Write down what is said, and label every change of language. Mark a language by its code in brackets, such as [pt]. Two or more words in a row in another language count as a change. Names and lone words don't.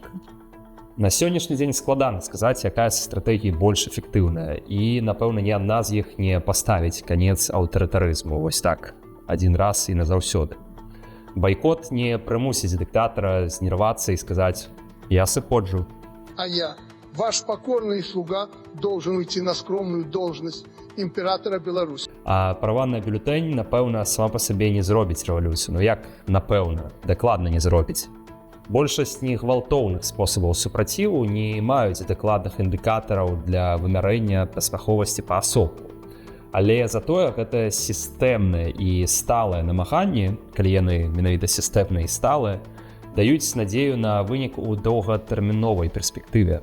[be] На сённяшні дзень складана сказаць, якая з стратэгій больш эфектыўная, і, напэўна, ні адна з іх не паставіць канец аўтарытарызму, вось так, адзін раз і назаўсёды. Байкот не прымусіць дыктатара знервацца і сказаць «я сыходжу». [ru] А я, ваш покорный слуга, должен уйти на скромную должность императора Беларуси. [be] А права на бюлетень, напэўна, сама па сабе не зробіць рэвалюцыю. Як напэўна, дакладна не зробіць. Большасць негвалтоўных спосабаў супраціву не маюць дакладных індыкатараў для вымярэння паспяховасці паасобку. Але затое гэта сістэмнае і сталае намаганні, калі яны менавіта сістэмныя і сталыя, даюць надзею на вынік у доўгатэрміновай перспектыве.